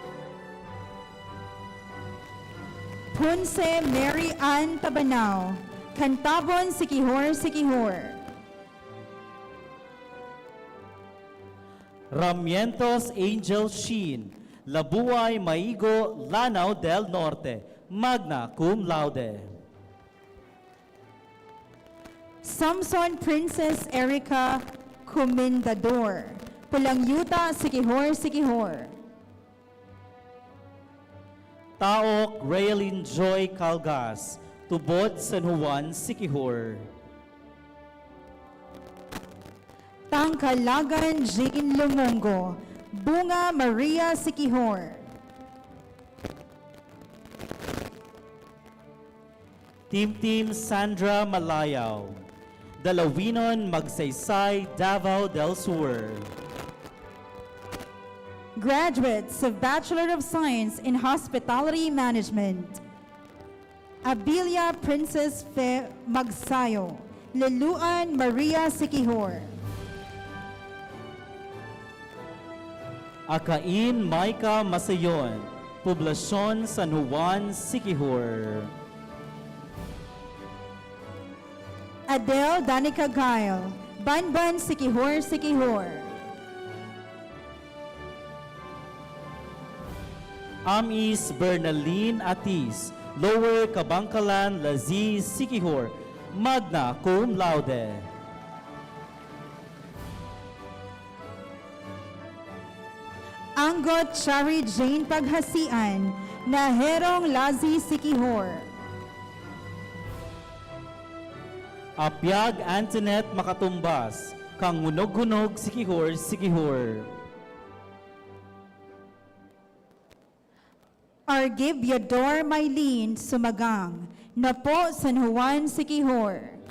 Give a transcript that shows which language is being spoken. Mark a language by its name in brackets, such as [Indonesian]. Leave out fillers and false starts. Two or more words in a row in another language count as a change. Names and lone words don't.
[English] Punse Mary Ann Tabanao, Cantabon Siquijor, Siquijor. Ramientos Angel Sheen, Labuay Maigo, Lanao del Norte, magna cum laude. Samson Princess Erica Comendador, Pulangyuta Siquijor, Siquijor. Taok Raylin Joy Calgas, Tubod San Juan, Siquijor. Tangkalagan Jane Lumongo, Bunga Maria Siquijor. Team Sandra Malayaw, Dalawinon Magsaysay, Davao del Sur. Graduates of Bachelor of Science in Hospitality Management, Abilia Princess Fe Magsayo, Leluan Maria Siquijor. Akain Maika Masayon, Poblasyon San Juan, Siquijor. Adele Danica Gail, Banban Siquijor, Siquijor. Amis Bernaline Atis, Lower Kabangkalan, Lazi, Siquijor, magna cum laude. Anggot Shari Jane Paghasian, Naherong Lazi Siquijor. Apyag Antoinette Makatumbas, Kangunog-Gunog, Siquijor, Siquijor. Argibyador Maylene Sumagang, Napo San Juan, Siquijor.